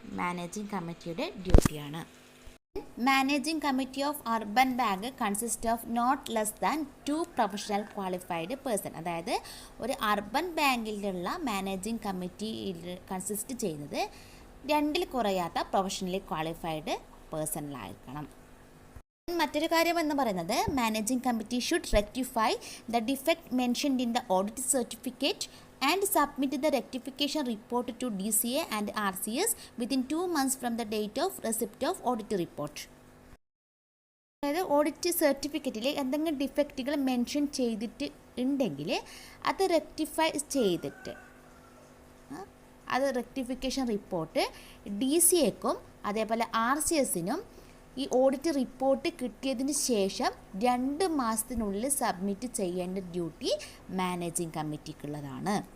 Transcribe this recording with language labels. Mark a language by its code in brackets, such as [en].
[ml] Managing കമ്മിറ്റിയുടെ ഡ്യൂട്ടിയാണ്. [en] Managing committee of urban bank consist of not less than 2 professional qualified person. [ml] അതായത് ഒരു urban ബാങ്കിലുള്ള managing committee consist ചെയ്യുന്നത് 2ൽ കുറയാത്ത പ്രൊഫഷണലി ക്വാളിഫൈഡ് പേഴ്സണിലായിരിക്കണം. മറ്റൊരു കാര്യം എന്ന് പറയുന്നത് [en] Managing committee should rectify the defect mentioned in the audit certificate and submit the rectification report to DCA and RCS within 2 months from the date of receipt of audit report. [ml] അതായത് audit സർട്ടിഫിക്കറ്റിൽ എന്തെങ്കിലും ഡിഫക്റ്റുകൾ mention ചെയ്തിട്ട് ഉണ്ടെങ്കിൽ അത് rectify ചെയ്തിട്ട് അത് rectification report DCAക്കും അതേപോലെ RCSനും ഈ audit report കിട്ടിയതിന് ശേഷം 2 മാസത്തിനുള്ളിൽ സബ്മിറ്റ് ചെയ്യേണ്ട ഡ്യൂട്ടി മാനേജിംഗ് കമ്മിറ്റിക്കുള്ളതാണ്.